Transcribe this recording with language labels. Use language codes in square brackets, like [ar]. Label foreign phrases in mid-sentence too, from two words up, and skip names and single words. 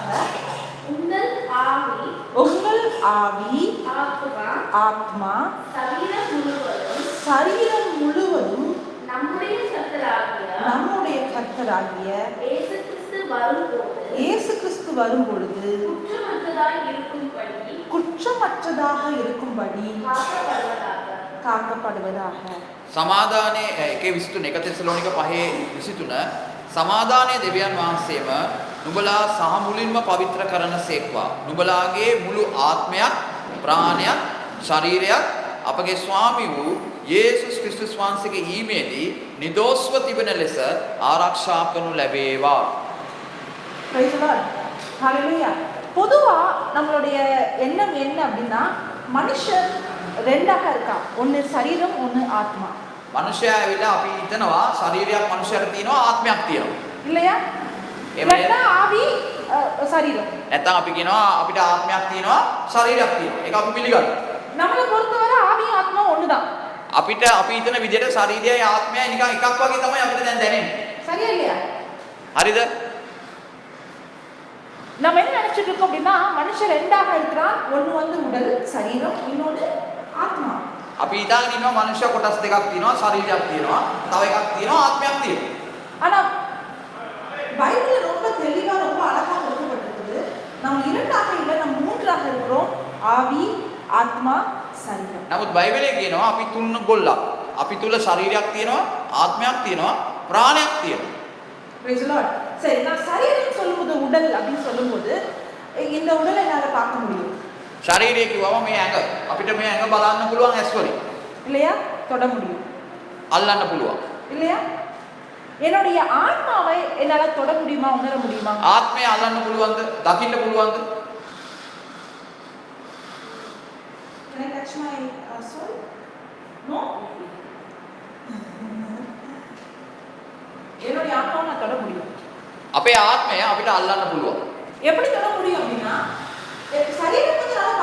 [ta] உங்கள் ஆவி ஆத்மா சரீரம் முழுவதும் நம்முடைய கர்த்தராகிய இயேசு கிறிஸ்து வரும்பொழுது குற்றமற்றதாக இருக்கும்படி காக்கப்படுவதாக. [si] සමාදානයේ 1:23 1 තෙසලෝනික 5:23 සමාදානයේ දෙවියන් වහන්සේම නුඹලා සහ මුලින්ම පවිත්‍ර කරන සේක්වා. නුඹලාගේ මුළු ආත්මයක්, ප්‍රාණයක්, ශරීරයක් අපගේ ස්වාමී වූ යේසුස් ක්‍රිස්තුස් වහන්සේගේ ඊමේදී නිදෝස්ව තිබෙන ලෙස ආරක්ෂා කරනු ලැබේවා. [en] Praise the Lord. Hallelujah. [ta] பொதுவா நம்மளுடைய எண்ணம் என்ன அப்படின்னா மனுஷன் ரெண்டாக இருக்கான். ஒன்று சரீரம், ஒன்று ஆத்மா. [si] මනුෂ්‍යයා ඇවිල්ලා අපි හිතනවා ශරීරයක් මනුෂ්‍යයට තියෙනවා, ආත්මයක් තියෙනවා. [ta] இல்லையா? இல்லையா ஆவி சரீரம். [si] නැත්නම් අපි කියනවා අපිට ආත්මයක් තියෙනවා, ශරීරයක් තියෙනවා. ඒක අපි පිළිගන්නවා. [ta] நம்மளை பொறுத்தவரை ஆவி ஆத்மா ஒண்ணுதான். [si] අපිට අපි හිතන විදිහට ශරීරයයි ආත්මයයි නිකන් එකක් වගේ තමයි අපිට දැන් දැනෙන්නේ. [ta] சரியா இல்லையா? [si] හරිද? [ta] நம்ம என்ன நினைச்சிட்டு இருக்கோம் அப்படின்னா மனுஷன் ரெண்டாக இருக்கிறான். ஒன்று வந்து உடல் சரீரம், இன்னொன்று ஆத்மா. [si] අපි හිතාගෙන ඉන්නවා මනුෂ්‍ය කොටස් දෙකක් තියෙනවා, ශරීරයක් තියෙනවා, තව එකක් තියෙනවා, ආත්මයක් තියෙනවා. [ta] ஆனா பைபிள்ல ரொம்ப தெளிவா ரொம்ப அழகா சொல்லப்பட்டிருக்குது. நாம் இரண்டாக இல்லை, நாம் மூன்றாக இருக்கிறோம். ஆவி ஆத்மா சரீரம். [si] නමුත් බයිබලයේ කියනවා අපි තුන් ගොල්ලක්. අපි තුල ශරීරයක් තියෙනවා, ආත්මයක් තියෙනවා, ප්‍රාණයක් තියෙනවා. [en] Praise the Lord. [ta] சரி, நான் சரீரம் சொல்லும்போது உடல் அப்படின்னு சொல்லும்போது இந்த உடலை என்னால பார்க்க முடியும். [si] ශරීරය කිව්වම මේ ඇඟ. අපිට මේ ඇඟ බලන්න පුළුවන් ඇස් වලින්. [ta] இல்லையா? தொட முடியும். [si] අල්ලන්න පුළුවන්. [ta] இல்லையா? என்னுடைய ஆத்மாவை என்னால தொட முடியுமா, உணர முடியுமா? [si] ආත්මය අල්ලන්න පුළුවන්ද? දකින්න පුළුවන්ද? [en] Can I touch my soul? No. [ta] என்னுடைய ஆத்மாவை நான் தொட முடியும். [si] අපේ ආත්මය අපිට අල්ලන්න පුළුවන්. [ta] எப்படி தொட முடியும் அப்படின்னா சரீரம் வந்து